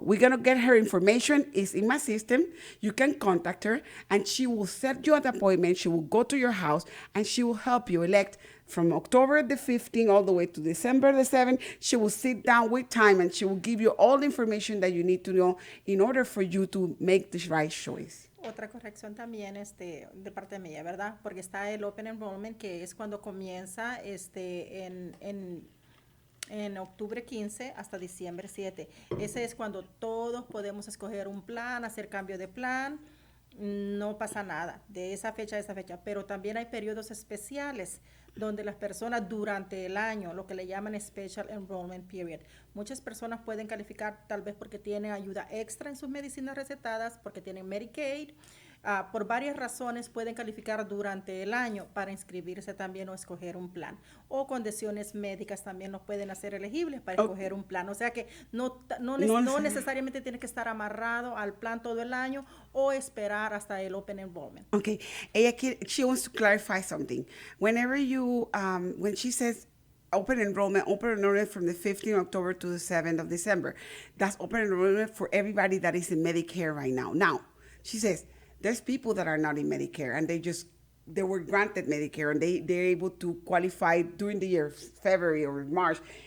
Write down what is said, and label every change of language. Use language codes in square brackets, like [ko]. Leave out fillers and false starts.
[en] We're going to get her information. It's in my system. You can contact her, and she will set you an appointment. She will go to your house, and she will help you elect from October the 15th all the way to December the 7th. She will sit down with time, and she will give you all the information that you need to know in order for you to make the right choice. [es] Otra corrección también de parte mía, ¿verdad? Porque está el Open Enrollment, que es cuando comienza en octubre 15 hasta diciembre 7. Ese es cuando todos podemos escoger un plan, hacer cambio de plan. No pasa nada de esa fecha a esa fecha, pero también hay periodos especiales donde las personas durante el año, lo que le llaman Special Enrollment Period, muchas personas pueden calificar tal vez porque tienen ayuda extra en sus medicinas recetadas, porque tienen Medicaid, por varias razones pueden calificar durante el año para inscribirse también o escoger un plan, o condiciones médicas también nos pueden hacer elegibles para escoger un plan, o sea que no necesariamente tiene que estar amarrado al plan todo el año o esperar hasta el Open Enrollment. [en] Okay, she wants to clarify something. Whenever you, when she says open enrollment from the 15th of October to the 7th of December, that's open enrollment for everybody that is in Medicare right now. Now, she says, there's people that are not in Medicare, and they were granted Medicare, and they're able to qualify during the year, February or March.